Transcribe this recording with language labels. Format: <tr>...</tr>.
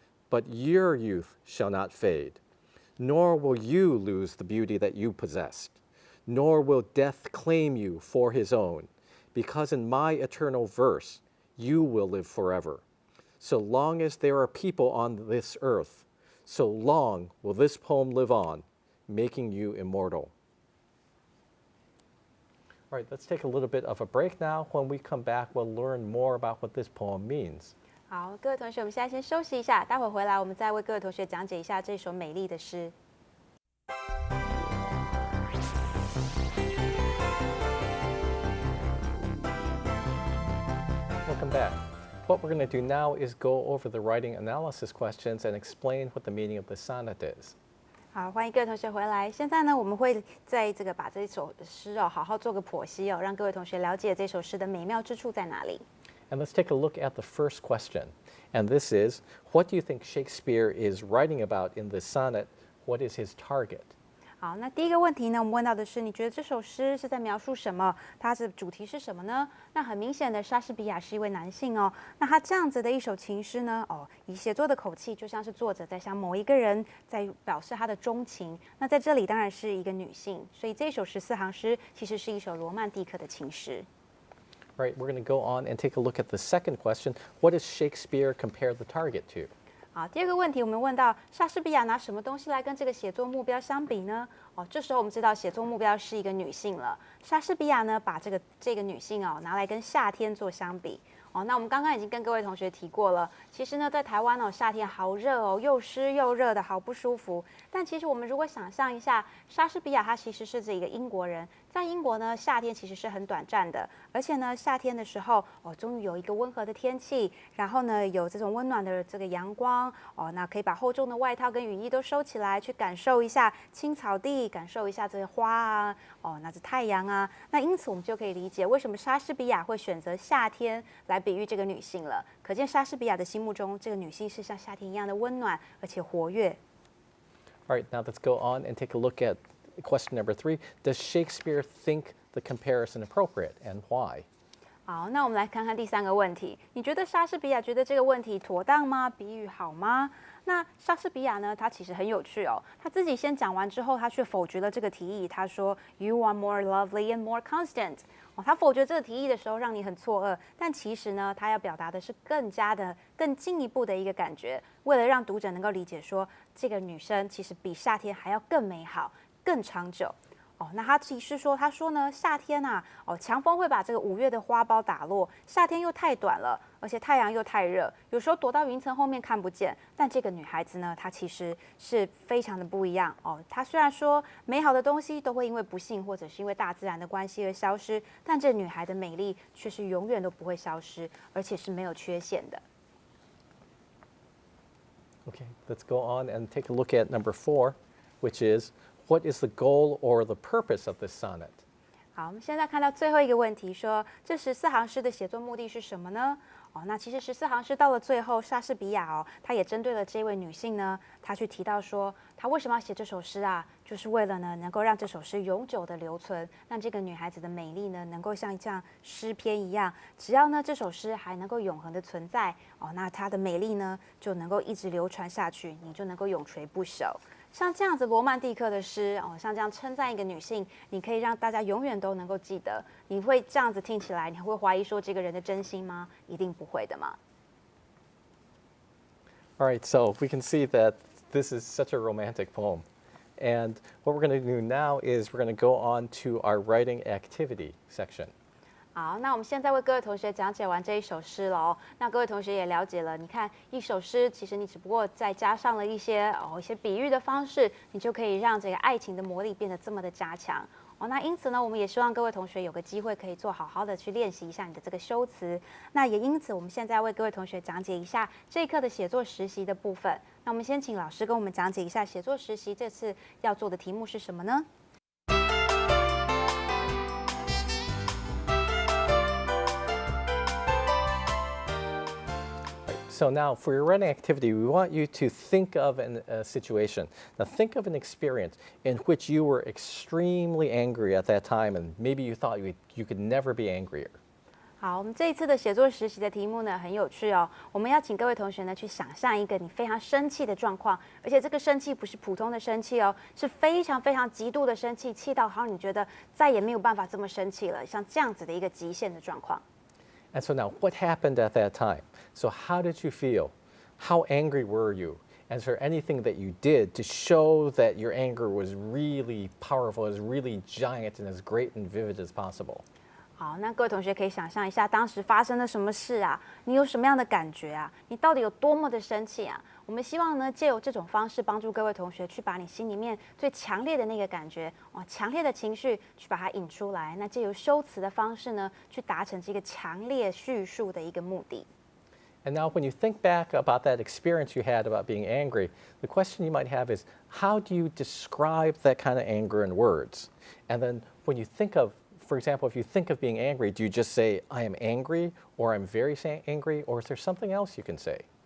<en>But your youth shall not fade, nor will you lose the beauty that you possessed, nor will death claim you for his own, because in my eternal verse you will live forever. So long as there are people on this earth, so long will this poem live on, making you immortal. All right, let's take a little bit of a break now. When we come back, we'll learn more about what this poem means.</en> <zh>好，各位同学，我们现在先休息一下，待会回来我们再为各位同学讲解一下这首美丽的诗。</zh> <en>Welcome back. What we're going to do now is go over the writing analysis questions and explain what the meaning of the sonnet is.</en> <zh>好，欢迎各位同学回来。现在呢，我们会在把这首诗哦，好好做个剖析哦，让各位同学了解这首诗的美妙之处在哪里。</zh> <en>And let's take a look at the first question. And this is, what do you think Shakespeare is writing about in this sonnet? What is his target?</en> <zh>好，那第一个问题呢，我们问到的是，你觉得这首诗是在描述什么？它的主题是什么呢？那很明显的，莎士比亚是一位男性哦。那他这样子的一首情诗呢，以写作的口气，就像是作者在向某一个人在表示他的钟情。那在这里当然是一个女性，所以这首14行诗其实是一首罗曼蒂克的情诗。</zh> <en>All right, we're going to go on and take a look at the second question. What does Shakespeare compare the target to?</en> <zh>好，第二个问题，我们问到莎士比亚拿什么东西来跟这个写作目标相比呢？这时候我们知道写作目标是一个女性了。莎士比亚呢，把这个女性拿来跟夏天做相比。那我们刚刚已经跟各位同学提过了，其实呢，在台湾夏天好热哦，又湿又热的，好不舒服。但其实我们如果想象一下，莎士比亚他其实是这个英国人，在英国呢，夏天其实是很短暂的，而且呢，夏天的时候终于有一个温和的天气，然后呢，有这种温暖的这个阳光那可以把厚重的外套跟雨衣都收起来，去感受一下青草地，感受一下这些花啊，那是太阳啊。那因此我们就可以理解为什么莎士比亚会选择夏天来比喻这个女性了。可见莎士比亚的心目中，这个女性是像夏天一样的温暖而且活跃。</zh> <en>All right, now let's go on and take a look at question number 3. Does Shakespeare think the comparison appropriate and why?</en> <zh>好，那我们来看看第3个问题。你觉得莎士比亚觉得这个问题妥当吗？比喻好吗？那莎士比亚呢，他其实很有趣哦。他自己先讲完之后，他却否决了这个提议。他说</zh> <en>"You are more lovely and more constant."</en> <zh>哦，他否决这个提议的时候，让你很错愕。但其实呢，他要表达的是更进一步的一个感觉。为了让读者能够理解说，这个女生其实比夏天还要更美好、更长久。哦，那他其实说，他说呢，夏天啊，强风会把这个5月的花苞打落，夏天又太短了，而且太阳又太热，有时候躲到云层后面看不见。但这个女孩子呢，她其实是非常的不一样哦。她虽然说美好的东西都会因为不幸或者是因为大自然的关系而消失，但这女孩的美丽却是永远都不会消失，而且是没有缺陷的。</zh> <en>Okay, let's go on and take a look at number 4, which is what is the goal or the purpose of this sonnet?</en> <zh>好，我们现在看到最后一个问题，说这14行诗的写作目的是什么呢？那其实14行诗到了最后，莎士比亚他也针对了这位女性呢，他去提到说，他为什么要写这首诗啊？就是为了呢，能够让这首诗永久的留存，让这个女孩子的美丽呢，能够像这样诗篇一样，只要呢这首诗还能够永恒的存在，那她的美丽呢，就能够一直流传下去，你就能够永垂不朽。像这样子罗曼蒂克的诗像这样称赞一个女性，你可以让大家永远都能够记得。你会这样子听起来，你会怀疑说这个人的真心吗？一定不会的嘛。</zh> <en>All right, so we can see that this is such a romantic poem. And what we're going to do now is we're going to go on to our writing activity section.</en> <zh>好，那我们现在为各位同学讲解完这一首诗了哦。那各位同学也了解了，你看一首诗，其实你只不过再加上了一些比喻的方式，你就可以让这个爱情的魔力变得这么的加强。那因此呢，我们也希望各位同学有个机会可以好好的去练习一下你的这个修辞。那也因此，我们现在为各位同学讲解一下这一课的写作实习的部分。那我们先请老师跟我们讲解一下写作实习这次要做的题目是什么呢？</zh> <en>So now for your writing activity, we want you to think of a situation. Now think of an experience in which you were extremely angry at that time and maybe you thought you could never be angrier.</en> <zh>好，我们这一次的写作实习的题目呢很有趣哦。我们要请各位同学呢去想象一个你非常生气的状况，而且这个生气不是普通的生气哦，是非常非常极度的生气，气到好像你觉得再也没有办法这么生气了，像这样子的一个极限的状况。</zh> <en>And so now, what happened at that time? So how did you feel? How angry were you? And is there anything that you did to show that your anger was really powerful, was really giant, and as great and vivid as possible?</en> <zh>好，那各位同学可以想象一下，当时发生了什么事啊？你有什么样的感觉啊？你到底有多么的生气啊？我们希望呢，借由这种方式帮助各位同学去把你心里面最强烈的那个感觉，强烈的情绪去把它引出来。那借由修辞的方式呢，去达成这个强烈叙述的一个目的。</zh> <en>And now when you think back about that experience you had about being angry, the question you might have is, how do you describe that kind of anger in words? And then when you think of, for example, if you think of being angry, do you just say, I am angry, or I'm very angry, or is there something else you can say?</en>